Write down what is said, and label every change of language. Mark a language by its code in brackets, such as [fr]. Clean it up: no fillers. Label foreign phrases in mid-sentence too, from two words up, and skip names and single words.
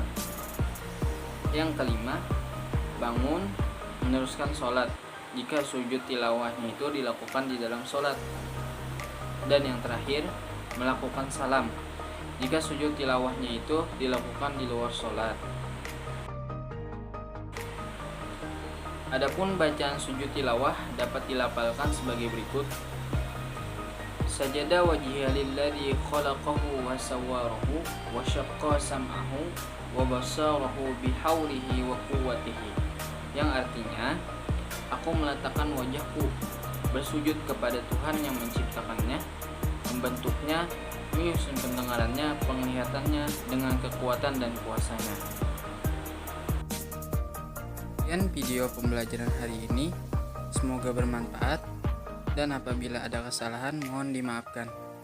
[id] Yang kelima, bangun meneruskan sholat jika sujud tilawahnya itu dilakukan di dalam sholat. Dan yang terakhir, melakukan salam jika sujud tilawahnya itu dilakukan di luar sholat. Adapun bacaan sujud tilawah dapat dilafalkan sebagai berikut: [ar] سجد وجهي للذي خلقه وصوره وشق سمعه وبصره بحوله وقوته, [id] yang artinya, aku meletakkan wajahku bersujud kepada Tuhan yang menciptakannya, membentuknya, menyusun pendengarannya, penglihatannya dengan kekuatan dan kuasanya. Sekian video pembelajaran hari ini, semoga bermanfaat, dan apabila ada kesalahan mohon dimaafkan.